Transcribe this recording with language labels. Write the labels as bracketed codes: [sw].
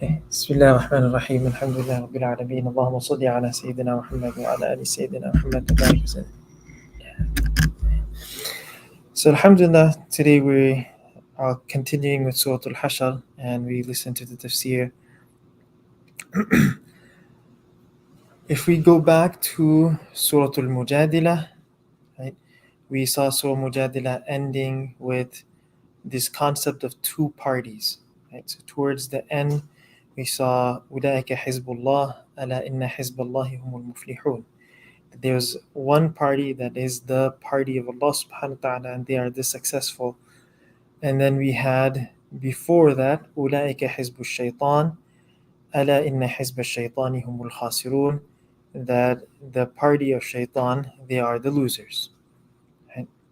[ar] بسم الله الرحمن الرحيم الحمد لله رب العالمين اللهم صل على سيدنا محمد وعلى آل سيدنا محمد وبارك وسلم. [en] So alhamdulillah, today we are continuing with Sūrah al-Ḥashr and we listen to the Tafsīr. If we go back to Surah al-Mujadilah, right, we saw Surah al-Mujadilah ending with this concept of two parties. Right? So towards the end, we saw [ar] أُولَٰئِكَ حِزْبُ اللَّهِ أَلَا إِنَّ حِزْبَ اللَّهِ هُمُ الْمُفْلِحُونَ. [en] There's one party that is the party of Allah subhanahu wa ta'ala and they are the successful. And then we had before that [ar] أُولَٰئِكَ حِزْبُ الشَّيْطَانِ أَلَا إِنَّ حِزْبَ الشَّيْطَانِ هُمُ الْخَاسِرُونَ, [en] that the party of shaitan, they are the losers. Right?